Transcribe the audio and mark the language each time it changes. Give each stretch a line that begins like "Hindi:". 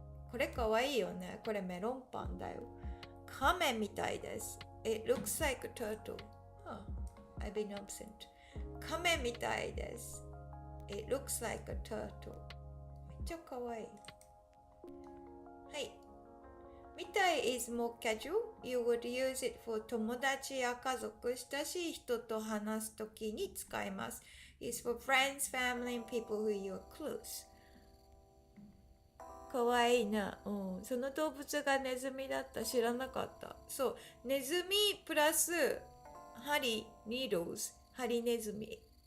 Japanese: これかわいいよね。これメロンパンだよ。亀みたいです。
English: It looks like a turtle. Huh. I've been absent.
Japanese: 亀みたいです。
English: It looks like a turtle.
Japanese: めっちゃかわいい。はい。
English: みたい is more casual. You would use it for
Japanese: 友達や家族、親しい人と話すときに使います。
English: It's for friends, family, and people who you are close.
Japanese: かわいいな。その動物がネズミだった知らなかった。そう。ネズミプラス針、
English: needles、
Japanese: 針ネズミ。